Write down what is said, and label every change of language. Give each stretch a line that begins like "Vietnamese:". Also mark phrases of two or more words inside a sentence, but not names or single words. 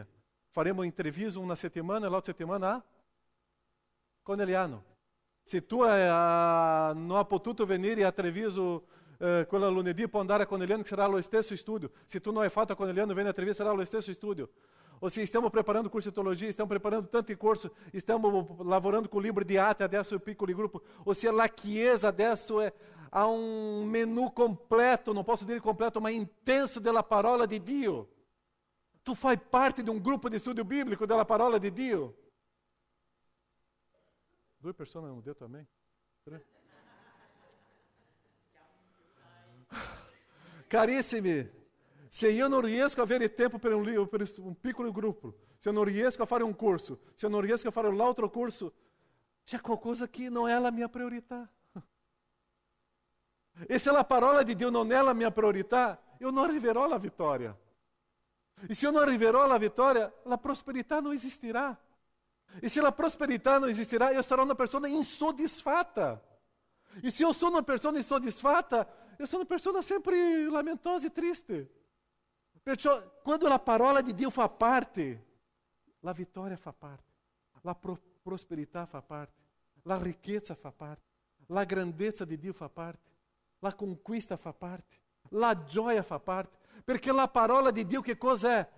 Italian: Faremo intervista una settimana e l'altra settimana a Corneliano. Se tu non hai potuto venire a Treviso quella lunedì, puoi andare a Corneliano che sarà lo stesso studio. Se tu non hai fatto a Corneliano, vieni a Treviso, sarà lo stesso studio. Ou se stiamo preparando curso di teologia, stiamo preparando tanti corsi, stiamo lavorando
Portuguese: com o livro
Italian: di Atti, adesso il piccolo gruppo.
Portuguese: Ou seja,
Italian: la Chiesa adesso ha un menu completo, non posso dire completo, ma intenso della parola di Dio. Tu fai parte di un gruppo di studio biblico della parola di Dio. 2 persone hanno detto amém? 3. Carissimi, Se io non riesco a avere tempo per un piccolo gruppo, se eu non riesco a fare un corso, se eu non riesco a fare l'altro corso, c'è qualcosa che non è la mia priorità. E se a parola di Dio non è la mia priorità, eu non arriverò alla vittoria. E se
Portuguese: eu não
Italian: arriverò alla vittoria, la prosperità non esistirà. E se a prosperità non esistirà, eu sarò una persona insoddisfatta.
Portuguese: E se eu sou uma pessoa insoddisfatta, eu sou uma pessoa sempre lamentosa e triste.
Italian: Perciò, quando a parola di Dio fa parte, la vittoria fa parte, la prosperità fa parte, la ricchezza fa parte, la grandezza di Dio fa parte, la conquista fa parte, la gioia fa parte, perché la parola di Dio che cosa è?